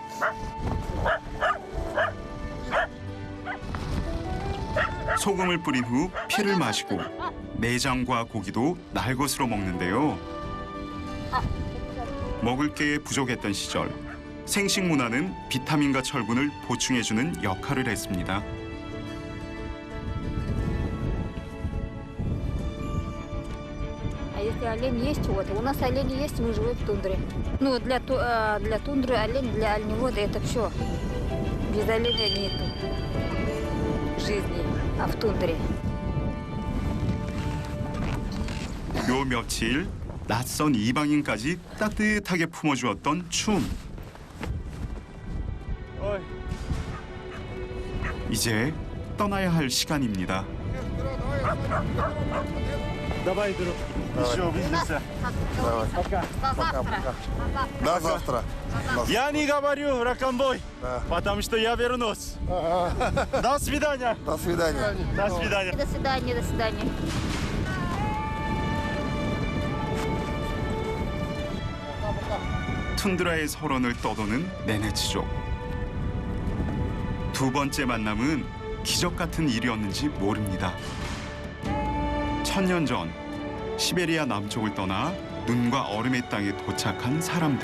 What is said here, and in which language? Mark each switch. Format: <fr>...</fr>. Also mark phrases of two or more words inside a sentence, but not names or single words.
<ko>소금을 뿌린 후 피를 마시고 내장과 고기도 날것으로 먹는데요. 먹을 게 부족했던 시절 생식 문화는 비타민과 철분을 보충해주는 역할을 했습니다.</ko> <ru>А если олень есть, вот, у нас олени есть, мы живем в тундре. Ну, для тундры олень, для оленевода это все. Без оленя нету жизни, а в тундре.</ru> <ko>요 며칠 낯선 이방인까지 따뜻하게 품어주었던 춤. 이제 떠나야 할 시간입니다.</ko> <ru>Давай, друг. Еще увидимся. До завтра. Я не говорю ракомбой, потому что я вернусь. До свидания. До свидания. До свидания. До свидания, до свидания.</ru> <ko>툰드라의 설원을 떠도는 네네치족. 두 번째 만남은 기적 같은 일이었는지 모릅니다. 1000년 전 시베리아 남쪽을 떠나 눈과 얼음의 땅에 도착한 사람들.</ko>